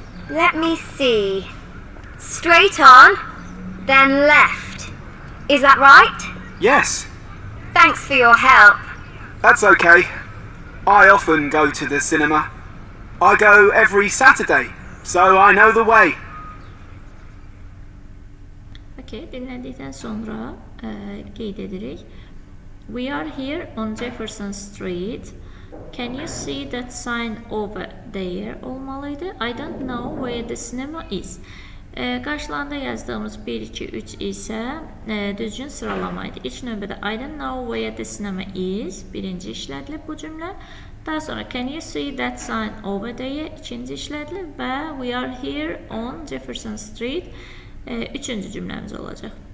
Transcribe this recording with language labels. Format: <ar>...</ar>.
<en>Let me see. Straight on, then left. Is that right? Yes, Thanks for your help. that's okay. I often go to the cinema. I go every Saturday, so I know the way.</en> <az>Okay, dinlədikdən sonra qeyd edirik.</az> <en>We are here on Jefferson Street. Can you see that sign over there</en> <az>olmalıydı.</az> <en>I don't know where the cinema is.</en> <az>Qarşılarında yazdığımız 1, 2, 3 isə düzgün sıralamaydı. İlk növbədə</az> <en>I don't know where the cinema is.</en> <az>Birinci işlədilib bu cümlə. Daha sonra</az> <en>can you see that sign over there?</en> <az>İkinci işlədilib və</az> <en>we are here on Jefferson Street.</en> <az>Üçüncü cümləmiz olacaq.</az>